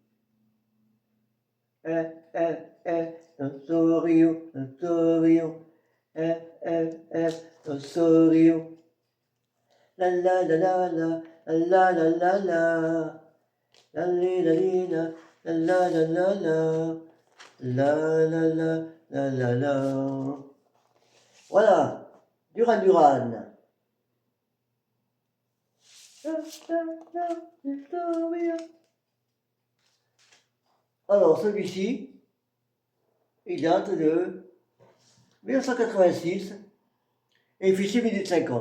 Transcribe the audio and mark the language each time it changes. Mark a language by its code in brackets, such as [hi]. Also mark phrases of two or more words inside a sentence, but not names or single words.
[en] Notorious, Notorious. Notorious. La la la la la, la la la la. La li la li la, la la la la. La la la la la la. [fr] Voilà, Duran Duran. Alors celui-ci, il date de 1986 et il fait 6 minutes 50.